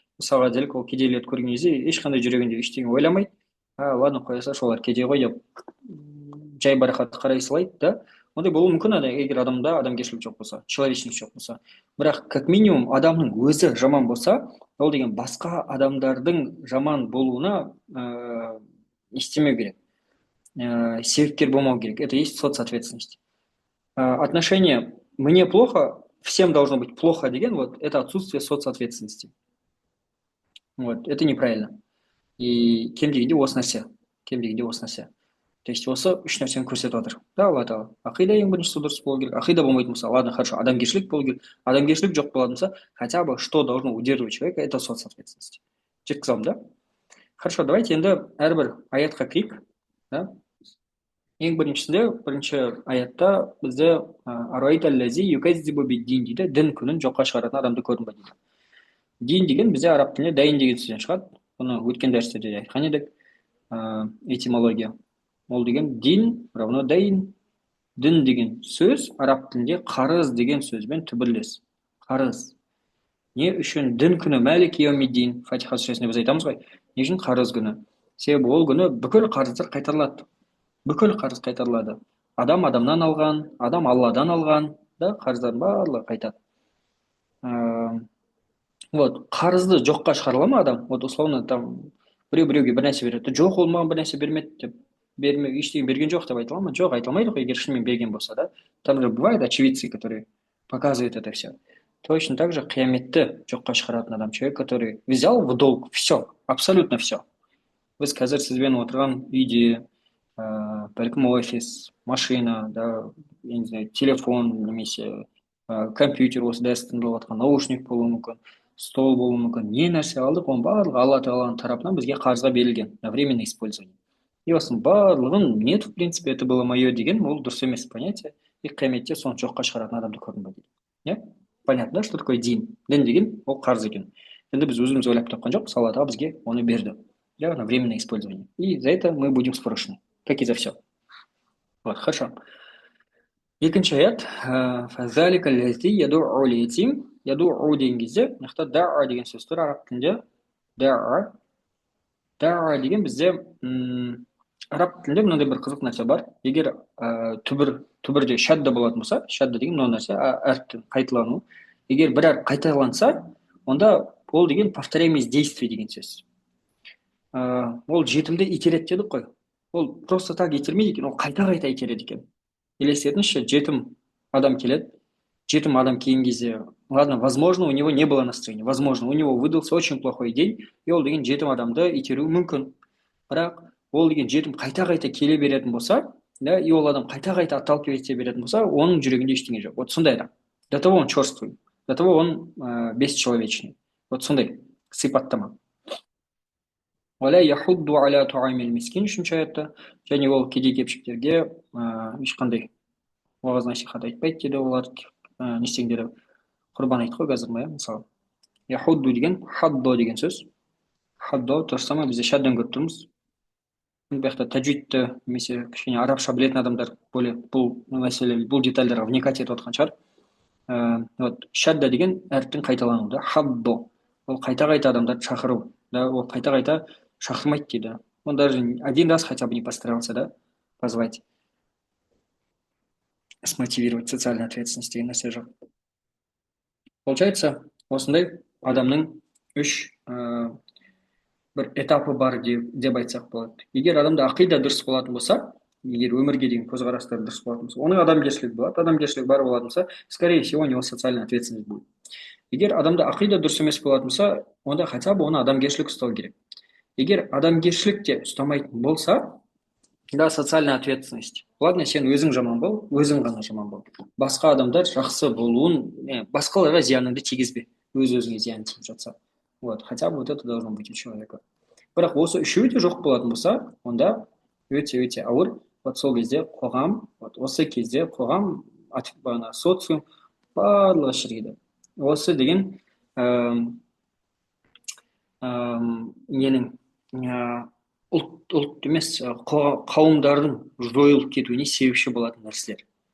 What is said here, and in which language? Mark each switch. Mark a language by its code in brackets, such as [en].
[kk] Мысалға делік, ол кедейлерді көрген кезде ешқандай жүрегінде ештеңе ойламайды, [ru] ладно, [kk] қоя салшы, олар кедей ғой деп жай барақат қарай салайды, да? Ондай болуы мүмкін, егер адамда адамгершілік жоқ болса, человечность жоқ болса. Бірақ [ru] как минимум [kk] адамның өзі жаман болса, ол деген басқа адамдардың жаман болуына не істемеу керек, себепкер болмау керек. [ru] Это есть соцответственность. Отношение «мне плохо», «всем должно быть плохо» деген, вот, это отсутствие соцответственности. Вот, это неправильно. И [kk] кем дегенде осы нәрсе. [ru] То есть [kk] осы үш нәрсені көрсетіп жатыр. Да, Алла тағала. Ақида ең біріншісі дұрыс болу керек. Ақида болмайтын болса, [ru] ладно, хорошо, [kk] адамгершілік болу керек. Адамгершілік жоқ болатын болса, [ru] хотя бы что должно удерживать человека, это соцответственность. [kk] Жеткізе алдым, да? [ru] Хорошо, давайте [kk] енді әрбір аятқа кірейік. Да? Ең бірінші аятта бізде дейді, дін күнін жоққа шығаратын адамды көрдің бе дейді. Дин деген бізде араб тілінде дайын деген сөзден шығады. Бұны өткен дәрістерде де айтқан едік. Этимология. Ол деген дин равно дайын. Дін деген сөз араб тілінде қарыз деген сөзбен түбірлес. Қарыз. Не үшін дін күні мәлик яумиддин, Фатиха сүресінде біз айтамыз ғой. Не үшін қарыз күні? Себебі ол күні бүкіл қарыздар қайтарылады. Бүкіл қарыз қайтарылады. Адам адамнан алған, адам Алладан алған, да, қарыздардың барлығы қайтады. Вот, қарызды жоққа шығарыла ма адам? Вот условно там біреуге бір нәрсе береді. Жоқ, ол маған бір нәрсе бермеді деп, ештеңе берген жоқ деп айта ала ма? Жоқ, айта алмайды ғой, егер шынымен берген болса, да. [ru] Там же бывают очевидцы, которые показывают это все. Точно так же [kk] қияметті жоққа шығаратын адам, [ru] человек, который взял в долг все, абсолютно все. [kk] біз қазір сізбен отырған үйде, бәлкім офис, машина, да, [ru] я не знаю, [kk] телефон немесе компьютер, осы дәріс тыңдап жатқан наушник болуы мүмкін, стол болуы мүмкін. Не нәрсе алдық, оның барлығы алла тағаланың тарапынан бізге қарызға берілген [ru] на временное использование. И [kk] осының барлығын [ru] нет, в принципе, это было мое деген, [kk] ол дұрыс емес [ru] понятие. [kk] И қияметте соны жоққа шығаратын адамды көрдім ба дейді. [ru] Иә, понятно, да, что такое дин? [kk] Дін деген ол қарыз екен. Енді біз өзіміз ойлап тапқан жоқпыз, алла тағала бізге оны берді. [ru] Да, на временное использование. И за это мы будем спрошены, как и за все. Вот, хорошо. [kk] Екінші аят. [ar] فَذَلِكَ الَّذِي يَدُعُّ الْيَتِيمَ. [kk] Яду'у деген кезде, мына да'a деген сөз тұр араб тілінде. Да'a. Да'a деген бізде араб тілінде мынандай бір қызық нәрсе бар. Егер түбірде шадда болатын болса, шадда деген мынау нәрсе, әріптің қайталану. Егер бір әріп қайталанса, онда ол деген повторяемость действий деген сөз. Ол жетімді итереді дедік қой. Ол просто так итермейді екен, ол қайта-қайта итереді екен. Елестетіңізші, жетім адам келеді. Жетім адам келген кезде, [ru] ладно, возможно, у него не было настроения, возможно, у него выдался очень плохой день, и [kk] ол деген жетім адамды итеруі мүмкін. Бірақ ол деген жетім қайта-қайта келе беретін болса, да, и ол адам қайта-қайта [ru] отталкивать [kk] ете беретін болса, оның жүрегінде ештеңе жоқ. Вот сондай адам. [ru] До того он черствый, до того он бесчеловечный. [kk] Вот сондай сипаттама. [ar] Валя яхудду аля туамил мискин, [kk] үшінші аятта, және ол кедей-кепшіктерге ешқандай уағыз насихат айтпайды дейді, олар не істеңдер, құрбан айт қой қазір ма, мысалы. Яхудду деген хаддо деген сөз. Хаддо [ru] то же самое, [kk] бізде шаддан көріп тұрмыз. Бұл жақта тәжвидті немесе кішкене арабша білетін адамдар бұл мәселе, бұл детальдарға вникать етіп отқан шығар. Вот шадда деген әріптің қайталану, да, хаддо. Ол қайта-қайта адамдарды шақыру, да, ол қайта-қайта шақырмайды дейді. [ru] Он даже один раз хотя бы не постарался, да, позвать, смотивировать социальную ответственность [kk] деген нәрсе жоқ. [ru] Получается, [kk] осындай адамның үш бір этапы бар деп айтсақ болады. Егер адамда ақида дұрыс болатын болса, егер өмірге деген көзқарастары дұрыс болатын болса, оның адамгершілік болады. Адамгершілік бар болатын болса, [ru] скорее всего, у него социальная ответственность будет. [kk] Егер адамда ақида дұрыс емес болатын болса, онда [ru] хотя бы [kk] оны адамгершілік ұстау керек. Егер адамгершілік те ұстамайтын болса, да, [ru] социальная ответственность. [kk] Ладно, сен өзің жаман бол, өзің ғана жаман бол. Басқа адамдар жақсы болуын, басқаларға зияныңды тигізбе. Өз-өзіңе зиян тиіп жатса. [ru] Вот, хотя бы вот это должно быть у человека. [kk] Бірақ осы үшеуі де жоқ болатын болса, онда өте-өте ауыр. Вот сол кезде қоғам, вот осы кезде қоғам, социум барлығы шірейді. Осы деген ненің ұлт емес, қауымдардың жойылып кетуіне себепші болатын нәрселер.